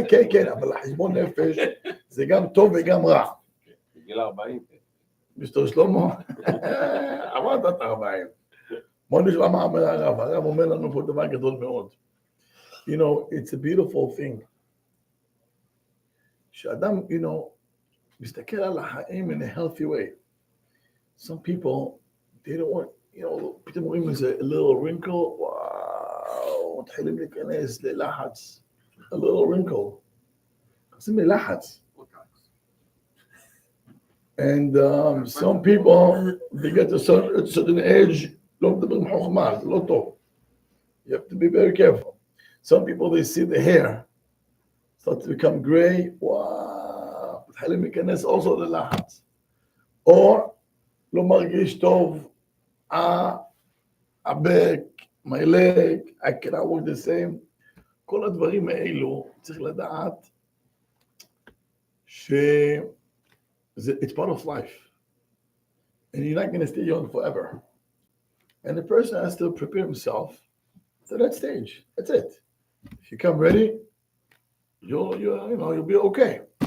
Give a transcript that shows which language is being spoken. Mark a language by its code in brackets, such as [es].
[he] כן, אבל החשבון נפש זה גם טוב וגם רע. בגיל 40. מיסטר שלמה, עברת את 40. בוא נשמע מה אומר הרב. הרב אומר לנו פה דבר גדול מאוד. [en] You know, it's a beautiful thing. [he] שאדם, מסתכל על החיים [en] in a healthy way. Some people, they don't want, [he] פתאום רואים איזה [en] little wrinkle, wow, [he] מתחילים להיכנס ללחץ, [en] a little wrinkle. [he] נכנסים ללחץ. [en] And some people, they get to a certain age, [he] לא מדברים חוכמה, זה לא טוב. [en] You have to be very careful. Some people, they see the hair start to become gray, wow, [he] מתחילים להיכנס [en] also [he] ללחץ. [en] Or, [he] לא מרגיש טוב, [en] a back, my leg, I cannot work the same. [he] כל הדברים האלו, צריך לדעת [en] it's part of life. And you're not going to stay young forever. And the person has to prepare himself to that stage. That's it. If you come ready, you'll be okay.